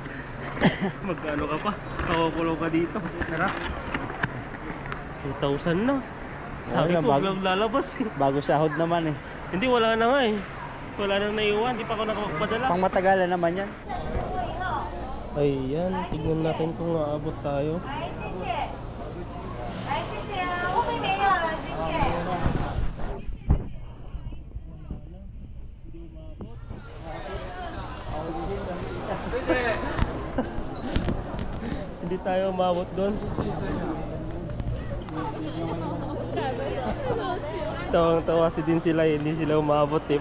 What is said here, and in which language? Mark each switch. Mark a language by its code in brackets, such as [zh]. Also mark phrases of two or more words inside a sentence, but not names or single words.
[tl] Magkano ka pa? Pakukulong ka dito. Tara. 2,000 na. Sabi Wala, ko, bago. vlog lalabas eh. Bago sahod naman eh. Hindi, wala na nga eh. Wala nang naiwan. Di pa ako nakapagpadala. Pang matagalan naman yan. Ayan, tignan natin kung aabot tayo. [zh] 来，谢谢。来，谢谢啊，后面没有了，谢谢。 [tl] Hindi tayo umabot doon. Tawang-tawa si din sila, hindi sila umabot eh.